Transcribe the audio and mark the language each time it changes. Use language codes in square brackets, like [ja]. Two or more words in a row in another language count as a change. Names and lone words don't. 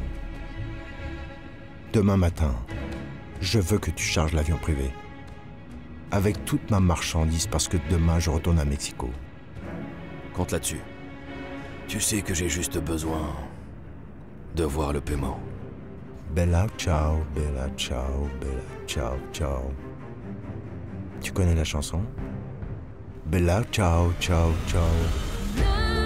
[fr] Demain matin, je veux que tu charges l'avion privé. Avec toute ma marchandise parce que demain je retourne à Mexico. Compte là-dessus. Tu sais que j'ai juste besoin de voir le paiement. [it] Bella ciao, bella ciao, bella ciao, ciao. [fr] Tu connais la chanson? [it] Bella ciao, ciao, ciao.